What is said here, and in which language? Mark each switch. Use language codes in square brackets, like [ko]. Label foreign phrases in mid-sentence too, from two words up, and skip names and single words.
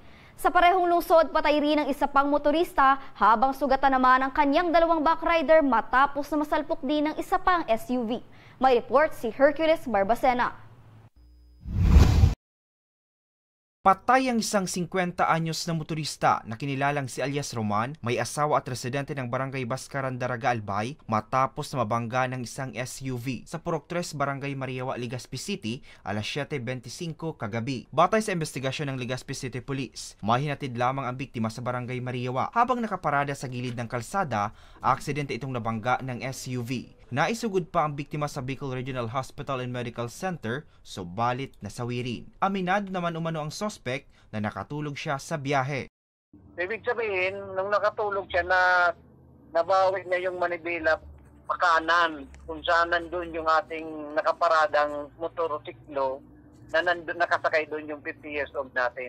[tl] Sa parehong lungsod, patay rin ang isa pang motorista habang sugatan naman ang kanyang 2 backrider matapos na masalpok din ng isa pang SUV. May report si Hercules Barbacena. Patay ang isang 50 anyos na motorista na kinilalang si alias Roman, may asawa at residente ng Barangay Baskaran, Daraga, Albay, matapos na mabangga ng isang SUV sa Purok 3, Barangay Mariawa, Legazpi City, alas 7:25 kagabi. Batay sa investigasyon ng Legazpi City Police, mahinatid lamang ang biktima sa Barangay Mariawa. Habang nakaparada sa gilid ng kalsada, aksidente itong nabangga ng SUV. Naisugod pa ang biktima sa Bicol Regional Hospital and Medical Center, subalit nasawi rin. Aminado naman umano ang suspect na nakatulog siya sa biyahe. Ibig sabihin, nung nakatulog siya nabawi niya yung manibela pakanan, kung saan nandun yung ating nakaparadang motorsiklo na nandun nakasakay doon yung [en] 50 years old [tl] natin.